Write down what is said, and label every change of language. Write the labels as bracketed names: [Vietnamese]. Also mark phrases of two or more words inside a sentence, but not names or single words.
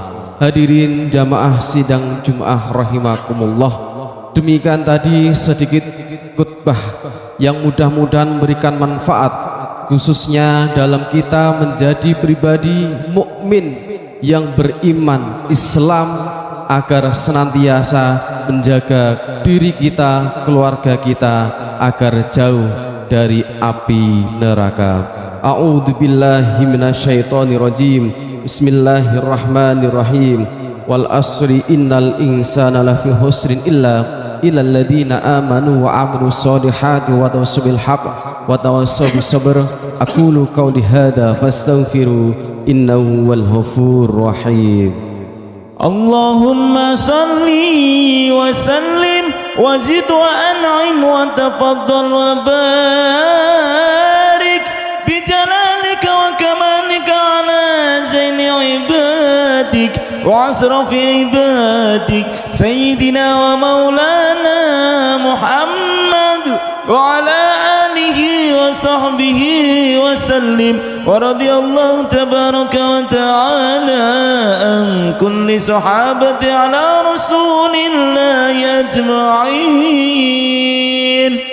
[Indonesian] Hadirin jamaah sidang Jumat rahimakumullah, demikian tadi sedikit khutbah yang mudah-mudahan memberikan manfaat, khususnya dalam kita menjadi pribadi mukmin yang beriman Islam, agar senantiasa menjaga diri kita, keluarga kita agar jauh dari api neraka. [Arabic] أعوذ بالله من الشيطان الرجيم. بسم الله الرحمن الرحيم والعصر إن الإنسان لفي خسر إلا الذين آمنوا وعملوا الصالحات وتواصوا بالحق وتواصوا بالصبر. أقول قولي هذا فاستغفروا إنه والغفور الرحيم. اللهم صل وسلم وزد وأنعم وتفضل وبارك بجلالك وكمالك على زين عبادك وأشرف عبادك سيدنا ومولانا محمد وعلى آله وصحبه وسلم. ورضي الله تبارك وتعالى عن كل صحابة على رسول الله أجمعين.